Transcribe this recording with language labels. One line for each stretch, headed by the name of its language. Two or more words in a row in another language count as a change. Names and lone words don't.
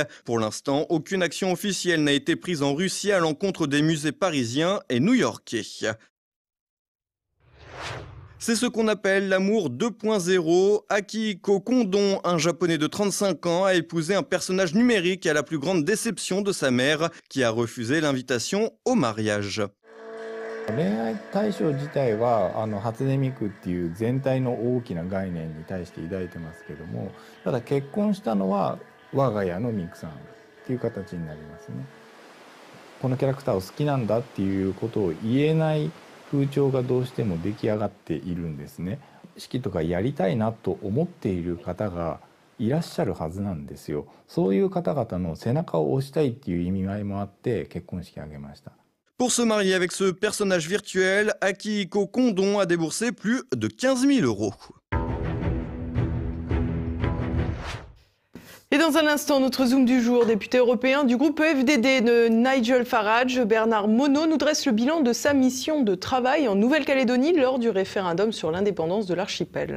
French: Pour l'instant, aucune action officielle n'a été prise en Russie à l'encontre des musées parisiens et new-yorkais. C'est ce qu'on appelle l'amour 2.0. Akihiko Kondon, un japonais de 35 ans, a épousé un personnage numérique à la plus grande déception de sa mère, qui a refusé l'invitation au mariage.
Japanese: 恋愛対象自体は初音ミクっていう全体の大きな概念に対して抱いてますけども、ただ結婚したのは我が家のミクさんっていう形になりますね。このキャラクターを好きなんだっていうことを言えない風潮がどうしても出来上がっているんですね。式とかやりたいなと思っている方がいらっしゃるはずなんですよ。そういう方々の背中を押したいっていう意味合いもあって結婚式を挙げました。
French: Pour se marier avec ce personnage virtuel, Akihiko Kondon a déboursé plus de 15 000 €. Et dans un instant, notre Zoom du jour, député européen du groupe EFDD de Nigel Farage, Bernard Monod nous dresse le bilan de sa mission de travail en Nouvelle-Calédonie lors du référendum sur l'indépendance de l'archipel.